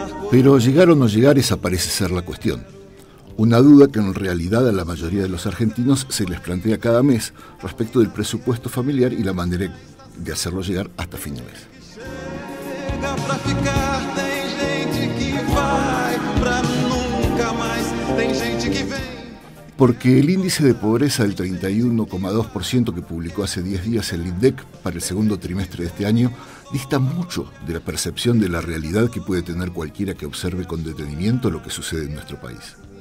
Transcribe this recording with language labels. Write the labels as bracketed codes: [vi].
[es] Pero llegar o no llegar, esa parece ser la cuestión. Una duda que en realidad a la mayoría de los argentinos se les plantea cada mes respecto del presupuesto familiar y la manera de hacerlo llegar hasta fin de mes. [pt] chega pra ficar, tem gente que vai pra nunca mais, tem gente que vem. [es] Porque el índice de pobreza del 31,2% que publicó hace 10 días el INDEC para el segundo trimestre de este año dista mucho de la percepción de la realidad que puede tener cualquiera que observe con detenimiento lo que sucede en nuestro país.